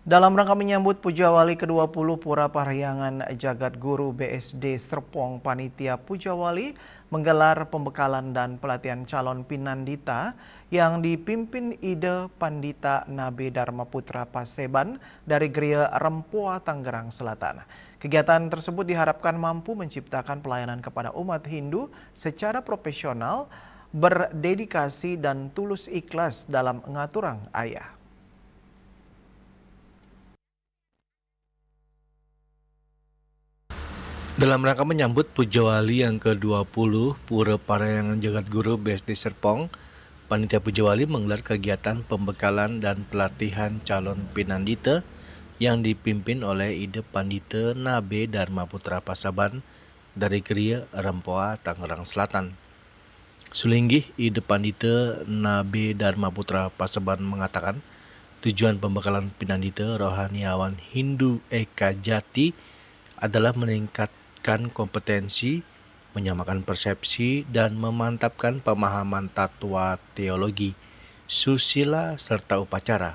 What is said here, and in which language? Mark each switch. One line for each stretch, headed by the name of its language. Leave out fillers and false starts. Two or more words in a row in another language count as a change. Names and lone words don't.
Indonesian: Dalam rangka menyambut Pujawali ke-20 Pura Parahyangan Jagat Guru BSD Serpong, Panitia Pujawali menggelar pembekalan dan pelatihan calon Pinandita yang dipimpin Ide Pandita Nabe Dharma Putra Paseban dari Geria Rempoa, Tangerang Selatan. Kegiatan tersebut diharapkan mampu menciptakan pelayanan kepada umat Hindu secara profesional, berdedikasi dan tulus ikhlas dalam
Balinese: ngaturang ayah.
Indonesian: Dalam rangka menyambut Pujawali yang ke-20 Pura Parahyangan Jagat Guru BSD Serpong, Panitia Pujawali menggelar kegiatan pembekalan dan pelatihan calon Pinandita yang dipimpin oleh Ide Pandita Nabe Dharma Putra Paseban dari Geria Rempoa, Tangerang Selatan. Sulinggih Ide Pandita Nabe Dharma Putra Paseban mengatakan, tujuan pembekalan Pinandita rohaniawan Hindu Eka Jati adalah meningkatkan kompetensi, menyamakan persepsi, dan memantapkan pemahaman tatwa teologi, susila, serta upacara.